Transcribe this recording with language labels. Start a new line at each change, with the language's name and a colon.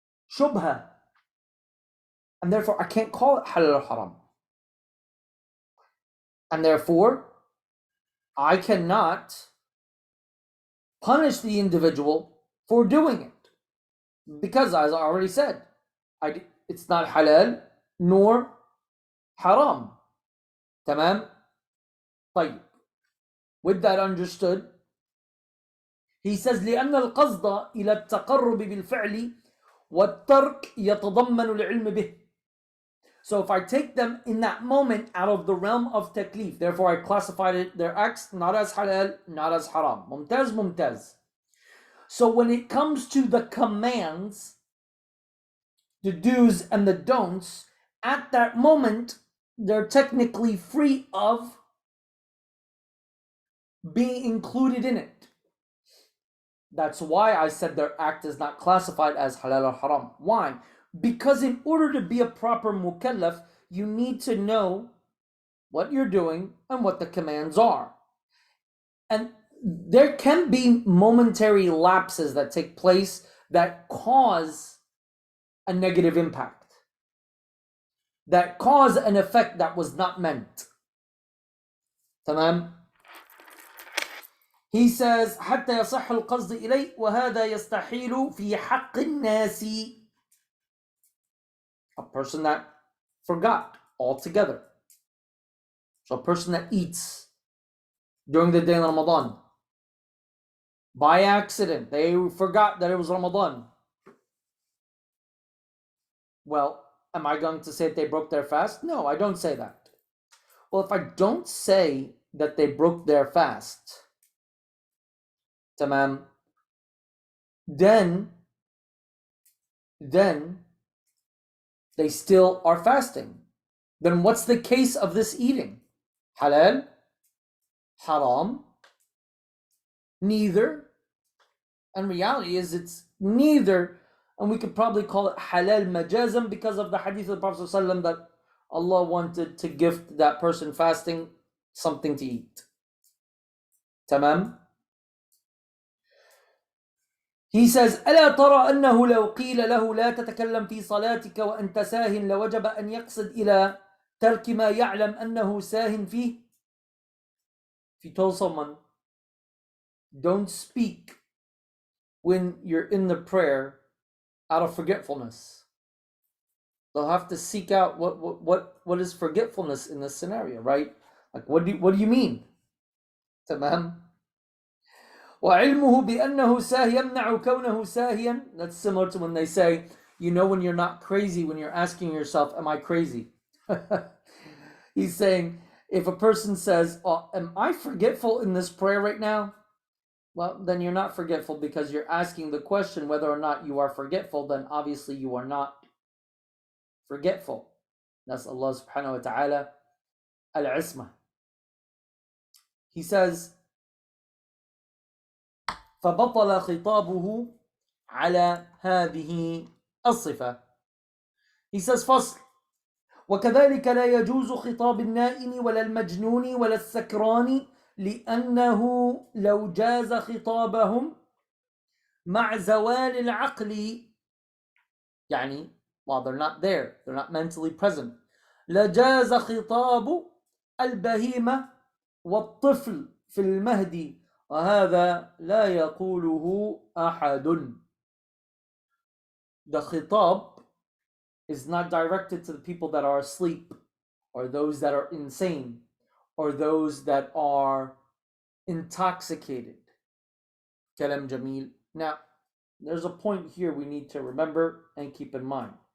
English: shubha, and therefore I can't call it halal or haram, and therefore I cannot punish the individual for doing it, because as I already said, it's not halal nor haram.
Arabic: Tamam? طيب.
English: With that understood, he says
Arabic: لأن القصد إلى التقرب بالفعل والترك يتضمن العلم به.
English: So if I take them in that moment out of the realm of taklif, therefore I classified it, their acts not as halal, not as haram. Mumtaz, mumtaz. So when it comes to the commands, the do's and the don'ts, at that moment, they're technically free of being included in it. That's why I said their act is not classified as halal or haram. Why? Because in order to be a proper mukallaf, you need to know what you're doing and what the commands are. And there can be momentary lapses that take place that cause a negative impact, that cause an effect that was not meant.
Arabic: Tamam?
English: He says,
Arabic: حتى يصح القصد إليه وهذا يستحيل في حق الناس.
English: A person that forgot altogether. So a person that eats during the day of Ramadan, by accident, they forgot that it was Ramadan. Well, am I going to say that they broke their fast? No, I don't say that. Well, if I don't say that they broke their fast, tamam, then they still are fasting. Then what's the case of this eating? Halal? Haram? Neither. And reality is it's neither. And we could probably call it halal majazam because of the hadith of the Prophet ﷺ that Allah wanted to gift that person fasting something to eat.
Arabic: Tamam?
English: He says,
Arabic: ألا ترى أنه لو قيل له لا تتكلم في صلاتك وأنت ساه لوجب أن يقصد إلى ترك ما يعلم أنه ساه فيه.
English: If you told someone, don't speak when you're in the prayer out of forgetfulness, they'll have to seek out what is forgetfulness in this scenario, right? Like, what do you mean?
Arabic: تمام. وعلمه بأنه ساه يمنع كونه ساهيا.
English: That's similar to when they say, you know when you're not crazy, when you're asking yourself, am I crazy? He's saying, if a person says, oh, am I forgetful in this prayer right now? Well, then you're not forgetful because you're asking the question whether or not you are forgetful, then obviously you are not forgetful. That's Allah subhanahu wa ta'ala al-ismah. He says,
Arabic: فبطل خطابه على هذه الصفة.
English: He says,
Arabic: فصل وكذلك لا يجوز خطاب النائم ولا المجنون ولا السكران لأنه لو جاز خطابهم مع زوال العقل يعني
English: while they're not there, they're not mentally present,
Arabic: لجاز خطاب البهيمة والطفل في المهدي وهذا لا يقوله أحد.
English: The khitab is not directed to the people that are asleep or those that are insane or those that are intoxicated.
Arabic: Kalam Jamil.
English: Now, there's a point here we need to remember and keep in mind.